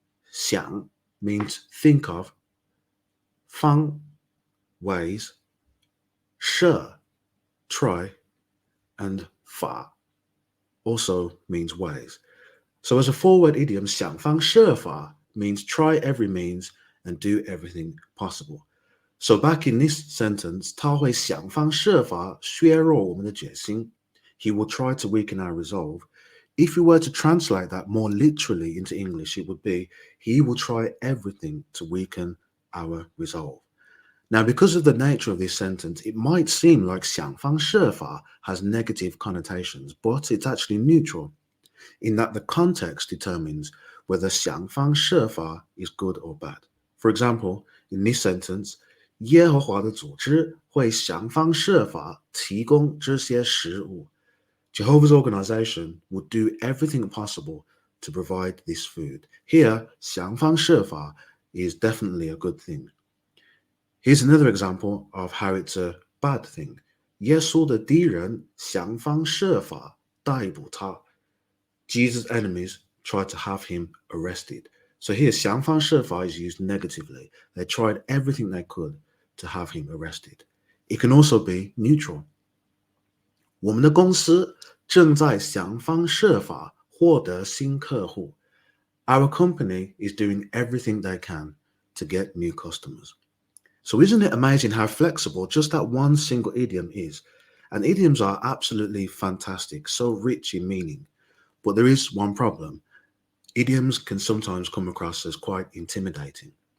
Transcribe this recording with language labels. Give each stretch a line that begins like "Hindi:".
English: 想 means think of, 方 ways, 设 try, and 法 also means ways. So as a four-word idiom, 想方设法 means try every means and do everything possible. So back in this sentence,
Chinese: 他会想方设法削弱我们的决心.
English: He will try to weaken our resolve. If we were to translate that more literally into English, it would be, he will try everything to weaken our resolve. Now, because of the nature of this sentence, it might seem like 想方设法 has negative connotations, but it's actually neutral, in that the context determines whether 想方设法 is good or bad. For example, in this sentence,
Chinese: 耶和华的组织会想方设法提供这些食物.
English: Jehovah's organization would do everything possible to provide this food. Here, 想方设法 is definitely a good thing. Here's another example of how it's a bad thing.
Chinese: 耶稣的敌人想方设法逮捕他.
English: Jesus' enemies tried to have him arrested. So here, 想方设法 is used negatively. They tried everything they could to have him arrested. It can also be neutral.
Chinese: 我们的公司正在想方设法获得新客户.
English: Our company is doing everything they can to get new customers. So isn't it amazing how flexible just that one single idiom is? And idioms are absolutely fantastic, so rich in meaning. But there is one problem. Idioms can sometimes come across as quite intimidating.